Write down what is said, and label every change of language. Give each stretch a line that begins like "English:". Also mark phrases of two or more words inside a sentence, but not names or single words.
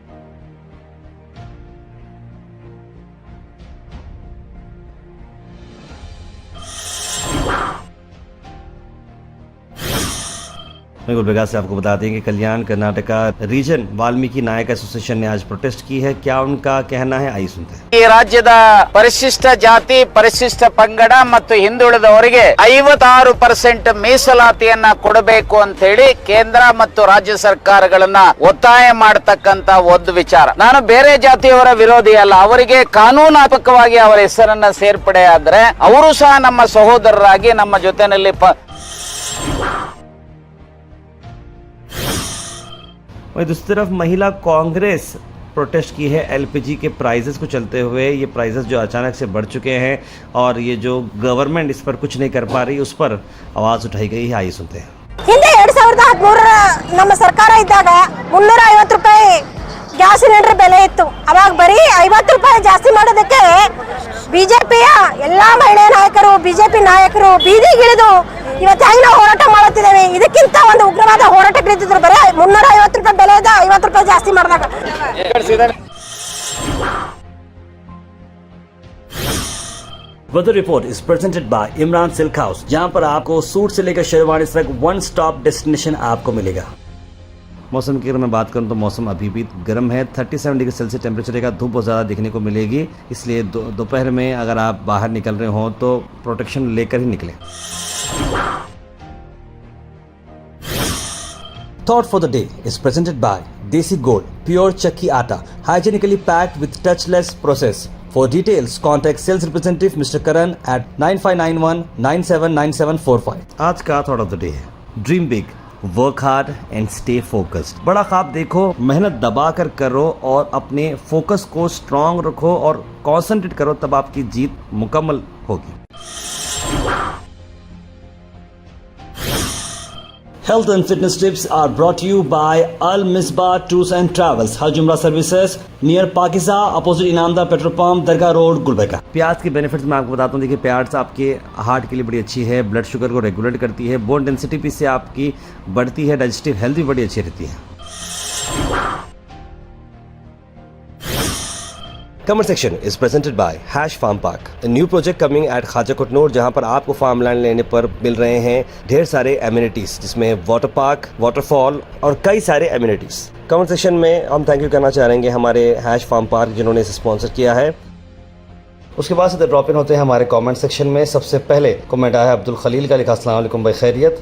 Hindi: मैं गुलबर्गा से आपको बता दें कि कल्याण कर्नाटका रीजन वाल्मीकि नायक एसोसिएशन ने आज प्रोटेस्ट की है। क्या उनका कहना है, आइए सुनते हैं।
Kannada: ಈ ರಾಜ್ಯದ ಪರಿಶಿಷ್ಟ ಜಾತಿ, ಪರಿಶಿಷ್ಟ ಪಂಗಡ ಮತ್ತು ಹಿಂದುಳಿದವರಿಗೆ 56% ಮೀಸಲಾತಿಯನ್ನ ಕೊಡಬೇಕು ಅಂತ ಹೇಳಿ ಕೇಂದ್ರ ಮತ್ತು ರಾಜ್ಯ ಸರ್ಕಾರಗಳನ್ನ ಒತ್ತಾಯ ಮಾಡತಕ್ಕಂತ ಒಂದು ವಿಚಾರ. ನಾನು ಬೇರೆ ಜಾತಿಯವರ ವಿರೋಧಿ ಅಲ್ಲ, ಅವರಿಗೆ ಕಾನೂನಾತ್ಮಕವಾಗಿ ಅವರ ಹೆಸರನ್ನ ಸೇರ್ಪಡೆ ಆದ್ರೆ ಅವರು ಸಹ ನಮ್ಮ ಸಹೋದರರಾಗಿ ನಮ್ಮ ಜೊತೆನಲ್ಲಿ
Hindi: वहीं दूसरी तरफ महिला कांग्रेस प्रोटेस्ट की है LPG के प्राइजेस को चलते हुए। ये प्राइजेस जो अचानक से बढ़ चुके हैं और ये जो गवर्नमेंट इस पर कुछ नहीं कर पा रही, उस पर आवाज़ उठाई गई है। आइए सुनते हैं।
Kannada: ಹಿಂದೆ 2013 ನಮ್ಮ ಸರ್ಕಾರ ಇದ್ದಾಗ 350 ರೂಪಾಯಿ
English: gas cylinder
Kannada: ಬೆಲೆ ಇತ್ತು. ಅವಾಗ ಬರೀ 50 ರೂಪಾಯಿ ಜಾಸ್ತಿ ಮಾಡೋದಕ್ಕೆ ಬಿಜೆಪಿಯ ಎಲ್ಲಾ ಮಹಿಳಾ ನಾಯಕರು, ಬಿಜೆಪಿ ನಾಯಕರು ಬೀದಿಗಿಳಿದು ಇವತ್ತು ಹೆಂಗ್ ನಾವು ಹೋರಾಟ ಮಾಡುತ್ತಿದ್ದೇವೆ, ಇದಕ್ಕಿಂತ ಒಂದು ಉಗ್ರವಾದ ಹೋರಾಟಗಳಿದ್ರು. ಬರೀ 350 ರೂಪಾಯಿ ಬೆಲೆ ಇದ್ದ 50 ರೂಪಾಯಿ ಜಾಸ್ತಿ ಮಾಡಿದಾಗ
English: weather report is presented by Imran Silk House,
Hindi: जहां पर आपको सूट से लेकर शेरवानी तक
English: one stop destination
Hindi: आपको मिलेगा। मौसम की अगर मैं बात करूं तो मौसम अभी भी गर्म है। 37
English: degree Celsius
Hindi: टेम्परेचर का, धूप बहुत ज़्यादा देखने को मिलेगी, इसलिए दोपहर में अगर आप बाहर निकल रहे हो तो प्रोटेक्शन लेकर ही निकलें।
English: thought for the day is presented by Desi Gold Pure Chakki Atta, hygienically packed with touchless process. For details, contact sales representative Mr. Karan at 9591979745।
Hindi: आज का
English: thought of the day है, dream big, work hard and stay focused.
Hindi: बड़ा ख्वाब देखो, मेहनत दबा कर करो और अपने फोकस को स्ट्रांग रखो और कंसंट्रेट करो, तब आपकी जीत मुकम्मल होगी।
English: Health and fitness tips are brought to you by Al Misbah Tours and Travels, Hajj Umrah Services near Pakiza, opposite Inamda Petrol Pump, Dargah Road, गुलबर्गा।
Hindi: प्याज के बेनिफिट्स मैं आपको बताता हूँ। देखिए, प्याज आपके हार्ट के लिए बड़ी अच्छी है,
English: blood sugar
Hindi: को रेगुलेट करती है,
English: bone density
Hindi: भी इससे आपकी बढ़ती है,
English: digestive health
Hindi: भी बड़ी अच्छी रहती है।
English: Comment section is presented by Hash Farm Park, a new project coming at Khaja Kutnur,
Hindi: जहां पर आपको
English: farm land
Hindi: लेने पर मिल रहे हैं ढेर सारे एमिनिटीज, जिसमें
English: water park,
Hindi: वाटरफॉल और कई सारे एमिनिटीज।
English: comment section
Hindi: में हम
English: thank you
Hindi: करना चाहेंगे हमारे हैश फार्म पार्क जिन्होंने इसे स्पॉन्सर किया है। उसके बाद से
English: drop in
Hindi: होते हैं हमारे
English: comment section
Hindi: में। सबसे पहले कमेंट आया है अब्दुल खलील का, लिखा
Arabic: السلام عليكم
Hindi: भाई खैरियत।